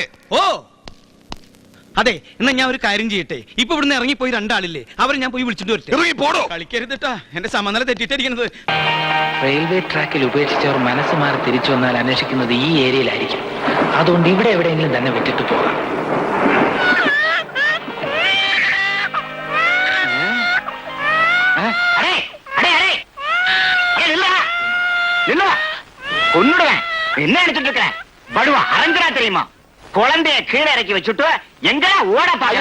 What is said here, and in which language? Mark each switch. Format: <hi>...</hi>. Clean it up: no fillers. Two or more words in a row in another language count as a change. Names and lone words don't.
<ml>ഓ അതെ, എന്നാ ഞാൻ ഒരു കാര്യം ചെയ്യട്ടെ. ഇപ്പൊ ഇവിടുന്ന് ഇറങ്ങിപ്പോയി 2 ആളില്ലേ, അവരെ ഞാൻ പോയി വിളിച്ചിട്ട് വരട്ടെ. ഇറങ്ങി പോടോ. കളിക്കരുതട്ടാ, എന്റെ സമനില തെറ്റിട്ടിരിക്കുന്നത്. റെയിൽവേ ട്രാക്കിൽ ഉപേക്ഷിച്ചവർ മനസ്സ് മാറി തിരിച്ചു വന്നാൽ അന്വേഷിക്കുന്നത് ഈ ഏരിയയിലായിരിക്കും. അതുകൊണ്ട് ഇവിടെ എവിടെയെങ്കിലും തന്നെ വിട്ടിട്ട് പോകാം.</ml> <ta>கொன்னுடுவேன். என்ன நினைச்சிட்டு இருக்க? படுவா அரஞ்சரா தெரியுமா? குழந்தைய கீழே இறக்கி வச்சுட்டு எங்கடா ஓட பாக்க?</ta>